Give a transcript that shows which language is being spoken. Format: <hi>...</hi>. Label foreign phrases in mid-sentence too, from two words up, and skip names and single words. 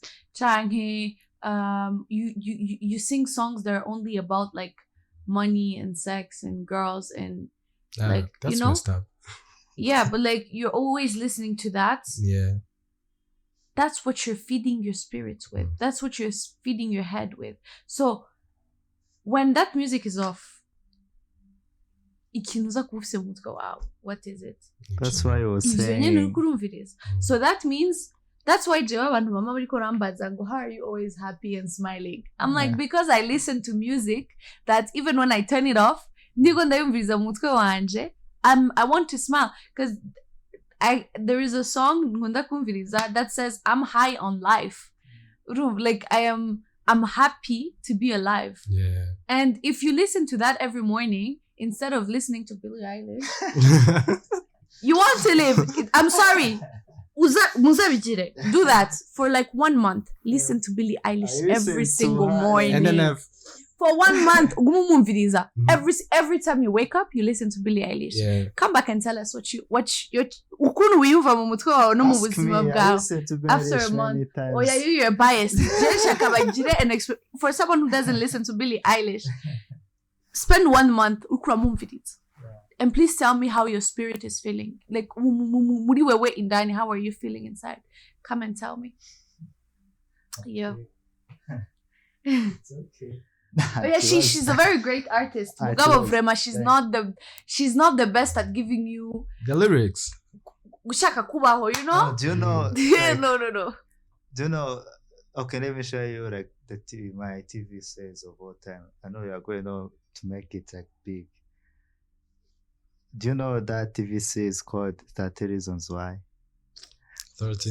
<en>Changi, you sing songs that are only about like money and sex and girls and like, that's, you know, messed up. Yeah, but like you're always listening to that. Yeah. that's what you're feeding your spirits with. That's what you're feeding your head with. So when that music is off,</en> <rn>ikintu uza kuba ufise mu mutwe wawe,</rn> <en>what is it? That's why I was</en> <rn>Ivyo nyene</rn> <en>saying.</en> <rn>uriko urumviriza.</rn> <en>So that means that's why</en> <rn>jewe abantu bama bariko rambaza ngo,</rn> <en>how are you always happy and smiling? I'm like, because I listen to music that even when I turn it off,</en> <rn>ndiko ndayumviriza mu mutwe wanje,</rn> <en>I want to smile because there is a song</en> <rn>nkunda kumviriza</rn> <en>that says I'm high on life. Like I'm happy to be alive. Yeah. And if you listen to that every morning instead of listening to Billie Eilish, you want to live. I'm sorry. Muzabijire. Do that for like 1 month. Listen to Billie Eilish every single morning. And then for 1 month, every time you wake up, you listen to Billie Eilish. Yeah. Come back and tell us</en> <rn>ukuntu wiyumva mu mutwe wawe no mu buzima bwawe</rn> <en>after a month. Oh yeah, you're biased. For someone who doesn't listen to Billie Eilish, spend 1 month ukumviriza. And please tell me how your spirit is feeling. Like,</en> <rn>muri wewe indani,</rn> <en>how are you feeling inside? Come and tell me. Yeah. It's okay. But yeah, she's a very great artist.</en> <rn>Mugabo Vrema,</rn> <en>she's not the best at giving you the lyrics.</en> <rn>Ushaka kubaho,</rn> <en>you know? Do you know? No. Do you know? Okay, let me show you like my TV sales of all time. I know you are going to make it like big. Do you know that TV series called 30 Reasons Why? 13</en>